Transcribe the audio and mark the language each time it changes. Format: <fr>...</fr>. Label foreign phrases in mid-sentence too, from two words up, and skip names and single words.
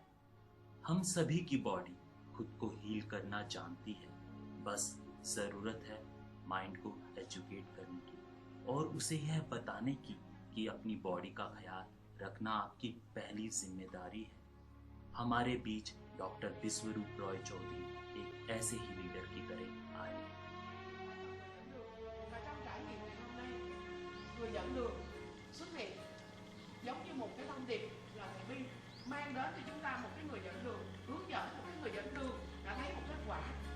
<hi>हम सभी की बॉडी खुद को हील करना जानती है, बस ज़रूरत है माइंड को एजुकेट करने की और उसे यह बताने की कि अपनी बॉडी का ख्याल रखना आपकी पहली जिम्मेदारी है। हमारे बीच डॉक्टर विश्वरूप रॉय चौधरी एक ऐसे ही लीडर की तरह आए।</hi> <vi>Người dẫn đường xuất hiện giống như một cái thông điệp là thầy Vi mang đến cho chúng ta một cái người dẫn đường, hướng dẫn một cái người dẫn đường đã thấy một kết quả.</vi>